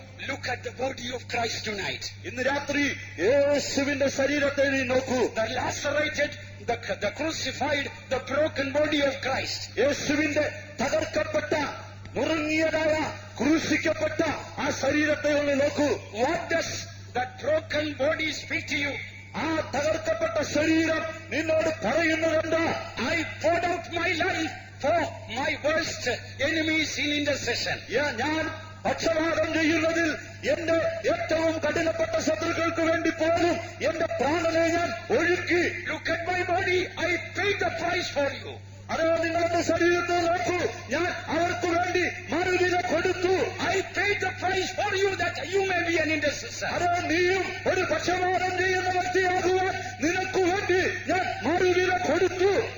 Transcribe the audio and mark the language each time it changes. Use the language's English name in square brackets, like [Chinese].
[English] Look at the body of Christ tonight. [Malayalam] ഇന്ന് രാത്രി യേശുവിന്റെ ശരീരത്തെ നീ നോക്കൂ. [English] The lacerated, the crucified, the broken body of Christ. [Malayalam] യേശുവിന്റെ തകർക്കപ്പെട്ട, നുറുങ്ങിയതായ, ക്രൂശിക്കപ്പെട്ട ആ ശരീരത്തെ ഒന്ന് നോക്കൂ. [English] What does that broken body speak to you? [Malayalam] ആ തകർക്കപ്പെട്ട ശരീരം നിന്നോട് പറയുന്നതെന്താ? [English] I poured out my life for my worst enemies in intercession. [Malayalam] ഞാൻ പക്ഷപാതം ചെയ്യുന്നതിൽ എന്റെ ഏറ്റവും കഠിനപ്പെട്ട ശത്രുക്കൾക്ക് വേണ്ടി പോലും എന്റെ പ്രാണനെ ഞാൻ ഒഴുക്കി. [English] Look at my body. I paid the price for you. [Malayalam] അതോ നിങ്ങളുടെ ശരീരത്തെ നോക്കൂ, ഞാൻ അവർക്ക് വേണ്ടി മറുവില കൊടുത്തു. [English] I paid the price for you that you may be an intercessor. [Malayalam] അതോ നീയും ഒരു പക്ഷപാതം ചെയ്യുന്ന വ്യക്തിയാകുവാൻ നിനക്ക് വേണ്ടി ഞാൻ മറുവില കൊടുത്തു.